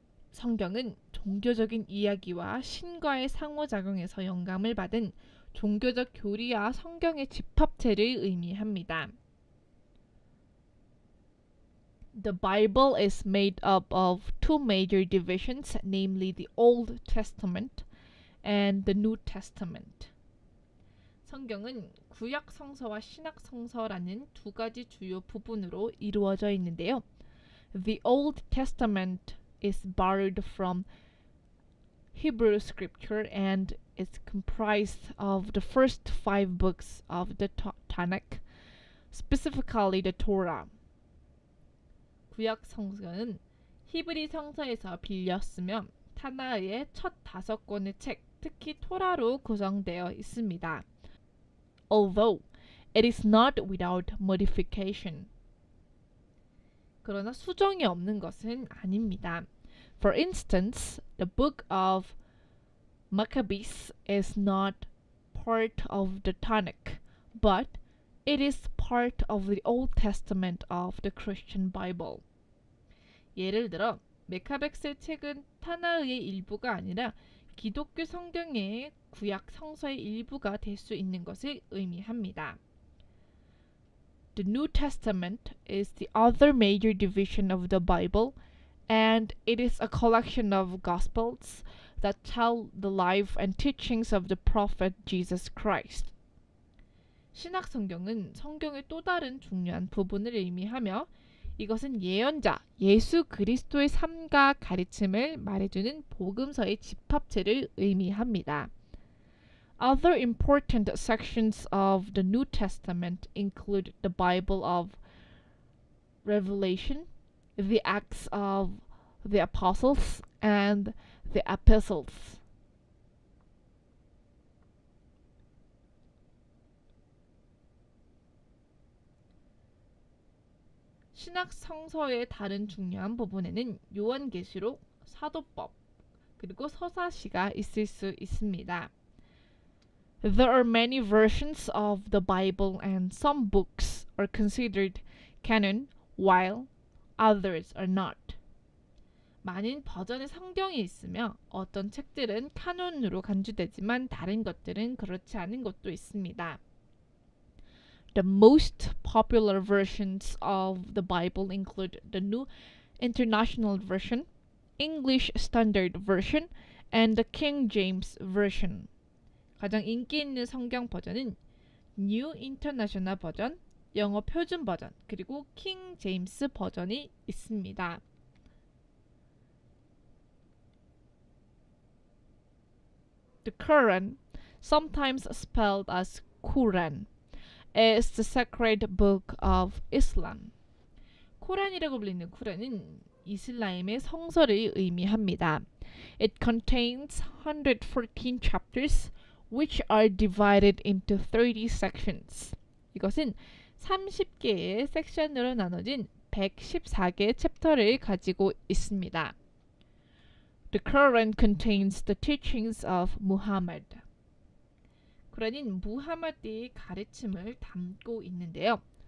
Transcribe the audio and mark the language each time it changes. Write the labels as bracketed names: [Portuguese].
[Korean] 성경은 종교적인 이야기와 신과의 상호작용에서 영감을 받은 종교적 교리와 성경의 집합체를 의미합니다. [English] The Bible is made up of two major divisions, namely the Old Testament and the New Testament. [Korean] 성경은 구약 성서와 신약 성서라는 두 가지 주요 부분으로 이루어져 있는데요. [English] The Old Testament is borrowed from Hebrew scripture and is comprised of the first 5 books of the Tanakh, specifically the Torah. [Korean] 구약 성서는 히브리 성서에서 빌렸으며 타나흐의 첫 5권의 책, 특히 토라로 구성되어 있습니다. [English] Although it is not without modification. [Korean] 그러나 수정이 없는 것은 아닙니다. [English] For instance, the book of Maccabees is not part of the Tanakh, but it is part of the Old Testament of the Christian Bible. [Korean] 예를 들어 메카백스의 책은 타나흐의 일부가 아니라 기독교 성경의 구약 성서의 일부가 될 수 있는 것을 의미합니다. [English] The New Testament is the other major division of the Bible, and it is a collection of Gospels that tell the life and teachings of the prophet Jesus Christ. [Korean] 신약 성경은 성경의 또 다른 중요한 부분을 의미하며 이것은 예언자 예수 그리스도의 삶과 가르침을 말해주는 복음서의 집합체를 의미합니다. [English] Other important sections of the New Testament include the Bible of Revelation, the Acts of the Apostles, and the Epistles. [Korean] 신약 성서의 다른 중요한 부분에는 요한계시록, 사도법, 그리고 서사시가 있을 수 있습니다. [English] There are many versions of the Bible and some books are considered canon while others are not. [Korean] 많은 버전의 성경이 있으며 어떤 책들은 카논으로 간주되지만 다른 것들은 그렇지 않은 것도 있습니다. [English] The most popular versions of the Bible include the New International Version, English Standard Version, and the King James Version. [Korean] 가장 인기 있는 성경 버전은 New International 버전, 영어 표준 버전, 그리고 킹 제임스 버전이 있습니다. [English] The Quran, sometimes spelled as Quran, is the sacred book of Islam. [Korean] 코란이라고 불리는 쿠란은 이슬람의 성서를 의미합니다. [English] It contains 114 chapters which are divided into 30 sections. [Korean] 이것은 30개의 섹션으로 나눠진 114개의 챕터를 가지고 있습니다. [English] The Quran contains the teachings of Muhammad. [Korean] 쿠란은 무하마드의 가르침을 담고 있는데요.